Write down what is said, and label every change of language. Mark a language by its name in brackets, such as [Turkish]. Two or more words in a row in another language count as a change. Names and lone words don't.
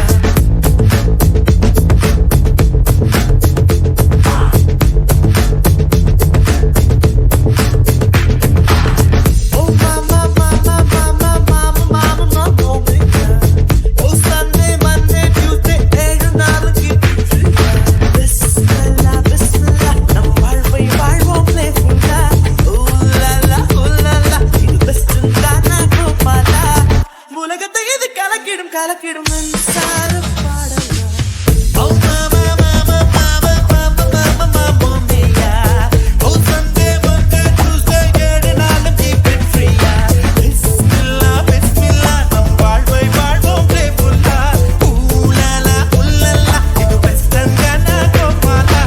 [English] Oh mama mama mama mama mama mama oh Sunday Monday Tuesday 7 நாள் keep it free. [Arabic] بسم الله بسم الله [Tamil] நம் வாழ்வை வாழ்வோம் playfully. Ooh la la இது best undana கோபாலா. உலகத்தை இது கலக்கிடும் கலக்கிடும் மின்சார பாடலா. [English] Oh mama mama mama mama mama mama mia oh Sunday Monday Tuesday 7 நாள் keep it free. [Arabic] بسم الله بسم الله [Tamil] நம் வாழ்வை வாழ்வோம் playfully. Ooh la la இது best undana கோபாலா.